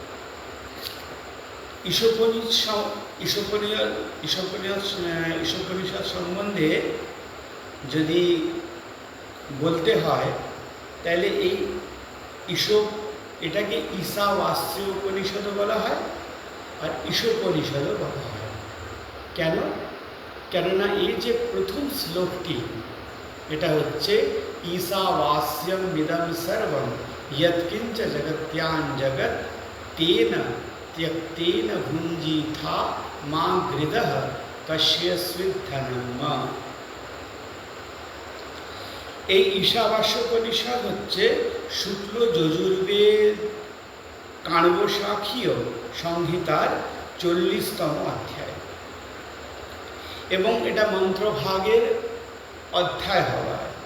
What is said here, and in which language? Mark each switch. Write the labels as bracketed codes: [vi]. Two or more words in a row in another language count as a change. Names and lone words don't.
[bn] ঈশোপনিষদ সম্বন্ধে যদি বলতে হয় তাহলে এই এটাকে ঈশাবাস্য উপনিষদও বলা হয় আর ঈশোপনিষদও বলা হয়। কেননা এই যে প্রথম শ্লোকটি, এটা হচ্ছে [sa] ঈশাবাস্যম বিদম সর্বম ইয়ৎকিঞ্চ জগত্যান জগৎ তেন त्यक्तेन भुञ्जीथा मा गृदः कश्यस्विद्धनम्। [bn] এই ঈশাবাস্যোপনিষদ হচ্ছে শুক্ল যজুর্বেদ কাণ্বশাখীয় সংহিতার 40তম অধ্যায়, এবং এটা মন্ত্রভাগের অধ্যায় হওয়ায়